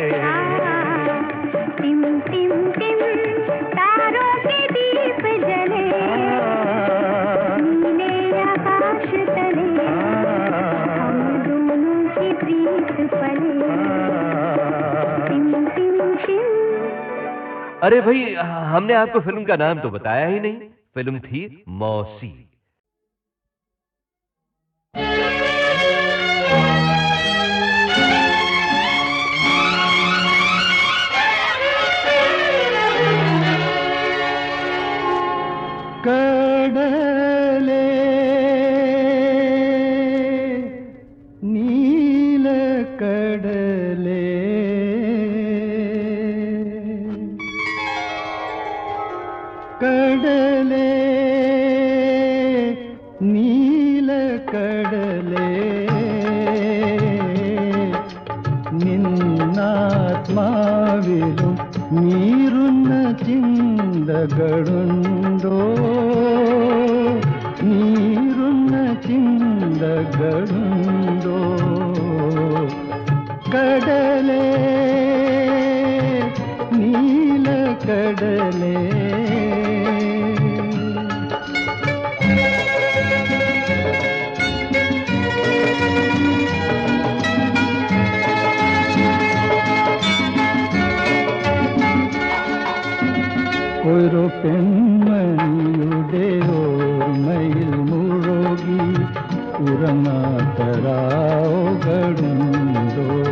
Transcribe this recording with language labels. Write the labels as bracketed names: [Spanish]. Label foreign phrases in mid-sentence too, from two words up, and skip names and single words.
[Hindi] टिम टिम टिम तारों के दीप जले, नीले आकाश तले, हम दोनों की प्रीत पले। टिम टिम टिम अरे भाई, हमने आपको फिल्म का नाम तो बताया ही नहीं। फिल्म थी मौसी। [Malayalam] कडले നീല കടലേ, കടലേ നീല കടലേ, നിന്നാത്മാവിലു നീറുന്ന ചിന്തകളുണ്ടോ, നീറുന്ന ചിന്തകളുണ്ടോ. കടലേ നീല കടലേ, ഒരു പെൺമണിയുടെ ഓർമ്മയിൽ മുഴുകി ഉറങ്ങാത്തരാവുകളുണ്ടോ.